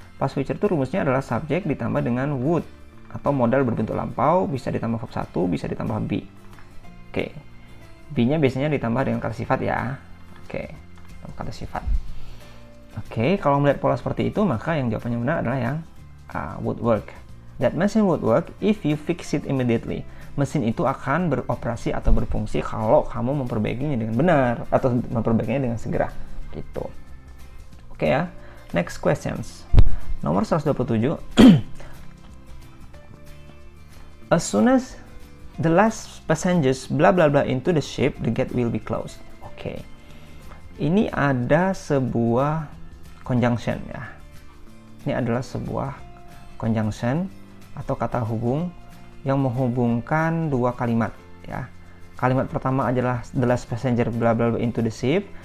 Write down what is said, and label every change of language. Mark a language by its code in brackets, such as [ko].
[id] Past future itu rumusnya adalah subjek ditambah dengan would atau modal berbentuk lampau, bisa ditambah verb 1, bisa ditambah be. Oke. Be-nya biasanya ditambah dengan kata sifat ya. Oke, kata sifat. Oke, kalau melihat pola seperti itu, maka yang jawabannya benar adalah yang would work. [en] That machine would work if you fix it immediately. [id] Mesin itu akan beroperasi atau berfungsi kalau kamu memperbaikinya dengan benar atau memperbaikinya dengan segera. Gitu. Oke ya. [en] Next questions. [id] Nomor 127. [en] As soon as the last passengers bla bla bla into the ship, the gate will be closed. [id] Oke. Ini ada sebuah conjunction ya. Ini adalah sebuah conjunction atau kata hubung yang menghubungkan dua kalimat ya. Kalimat pertama adalah [en] the last passenger bla bla bla into the ship.